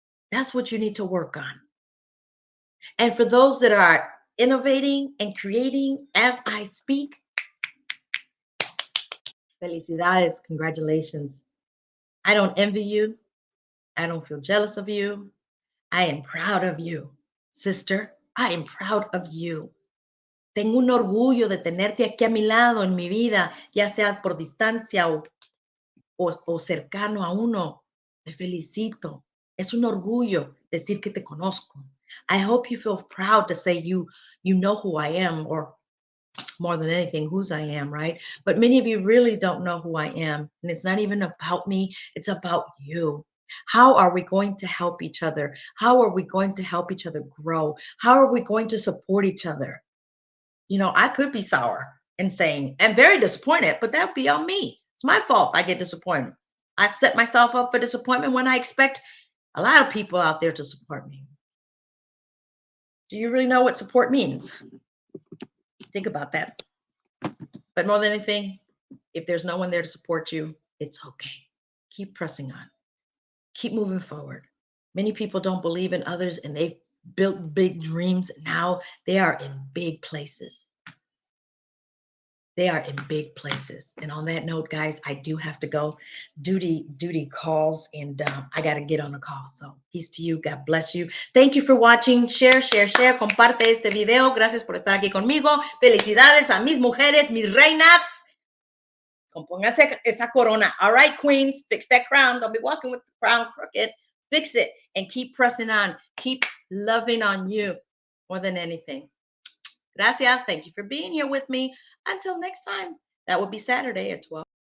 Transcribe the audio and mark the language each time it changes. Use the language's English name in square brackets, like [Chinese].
[English] That's what you need to work on. And for those that are innovating and creating as I speak, felicidades, congratulations. I don't envy you. I don't feel jealous of you. I am proud of you, sister. I am proud of you. [Spanish] Tengo un orgullo de tenerte aquí a mi lado en mi vida, ya sea por distancia o cercano a uno. Te felicito. Es un orgullo decir que te conozco. [English] I hope you feel proud to say you know who I am, or more than anything, whose I am, right? But many of you really don't know who I am. And it's not even about me, it's about you. How are we going to help each other? How are we going to help each other grow? How are we going to support each other? You know, I could be sour and saying, I'm very disappointed, but that would be on me. It's my fault if I get disappointed. I set myself up for disappointment when I expect a lot of people out there to support me. Do you really know what support means? Think about that. But more than anything, if there's no one there to support you, it's okay. Keep pressing on. Keep moving forward. Many people don't believe in others and they've built big dreams. Now they are in big places. They are in big places. And on that note, guys, I do have to go. Duty calls, and I got to get on a call. So peace to you. God bless you. Thank you for watching. Share. [Spanish] Comparte este video. Gracias por estar aquí conmigo. Felicidades a mis mujeres, mis reinas. Compónganse esa corona. [English] All right, queens, fix that crown. Don't be walking with the crown crooked. Fix it and keep pressing on. Keep loving on you more than anything. Gracias. Thank you for being here with me. Until next time, that will be Saturday at 12.